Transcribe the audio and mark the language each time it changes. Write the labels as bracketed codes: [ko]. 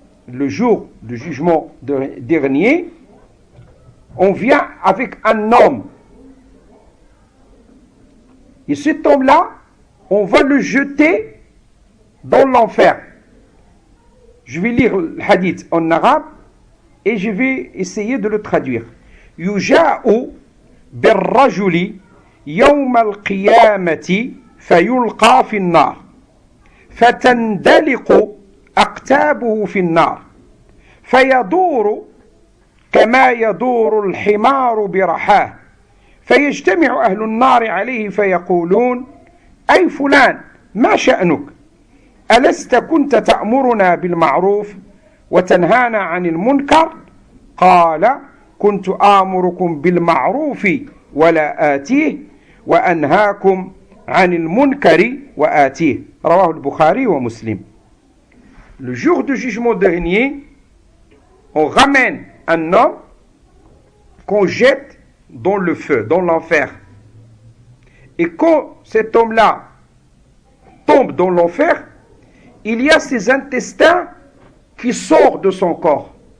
[fr] Le jour du jugement dernier, on vient avec un homme. Et cet homme-là, on va le jeter dans l'enfer. Je vais lire le hadith en arabe et je vais essayer de le traduire. [ar] Yuja'u birrajuli yawm al-qiyamati fayulqa fi an-nar fatandaliqu aqtabuhu fi an-nar fayaduru كما يدور الحمار برحاه فيجتمع أهل النار عليه فيقولون أي فلان ما شأنك ألست كنت تأمرنا بالمعروف وتنهانا عن المنكر قال كنت آمركم بالمعروف ولا آتيه وأنهاكم عن المنكر وآتيه رواه البخاري ومسلم. [fr] Le jour du jugement dernier, on ramène un homme qu'on jette dans le feu, dans l'enfer. Et quand cet homme-là tombe dans l'enfer, il y a ses intestins qui sortent de son corps.